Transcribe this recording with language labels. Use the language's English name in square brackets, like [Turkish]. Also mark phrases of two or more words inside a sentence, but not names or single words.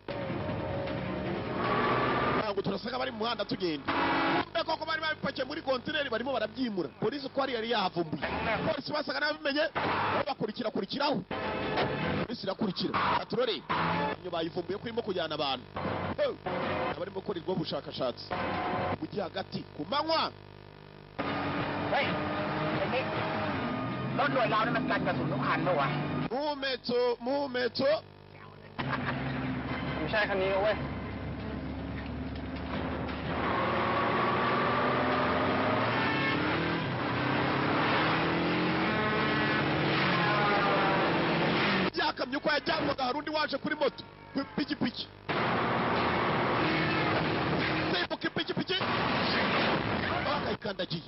[Kinyarwanda] ntabwo turasanga bari mu muhanda tugenda kumbe koko bari babipakiye muri kontineri barimo barabyimura polisi ko yari yahavumbuye polisi basaga n'abimenye bakurikiraho polisi irakurikira aturore iyo bayivumbuye ko irimo kujyana abantu abarimo gukora ubwo bushakashatsi mu gihe hagati ku manywa [Thai] เฮ้ยไอ้นี่รถหน่วยเรานี่มันกันกระสุนทุกคันปะวะ [Kinyarwanda] muhumetso [Thai] ไม่ใช่คันนี้นะเว้ย [Kinyarwanda] yakamye uko yajyanwaga hari undi waje kuri moto pikipiki simbuka ipikipiki akayikandagiye